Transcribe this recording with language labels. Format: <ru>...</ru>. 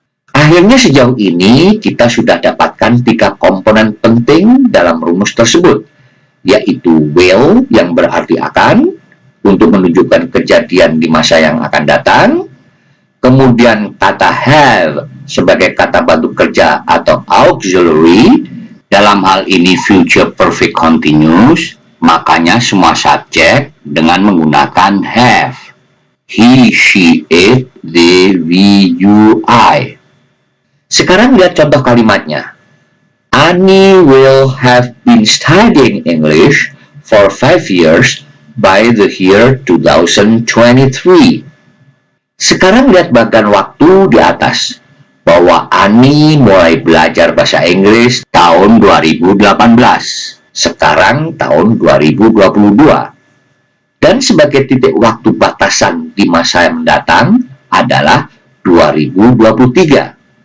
<id>Akhirnya sejauh ini kita sudah dapatkan 3 komponen penting dalam rumus tersebut, yaitu will yang berarti akan untuk menunjukkan kejadian di masa yang akan datang, kemudian kata have sebagai kata bantu kerja atau auxiliary, dalam hal ini future perfect continuous, makanya semua subjek dengan menggunakan have.</id> <en>He, she, it, they, we, you, I.</en> <id>Sekarang lihat contoh kalimatnya.</id> <en>Annie will have been studying English for 5 years by the year 2023.</en> <id>Sekarang lihat bagian waktu di atas, bahwa Annie mulai belajar bahasa Inggris tahun 2018. Sekarang tahun 2022. Dan sebagai titik waktu batasan di masa yang mendatang adalah 2023.</id>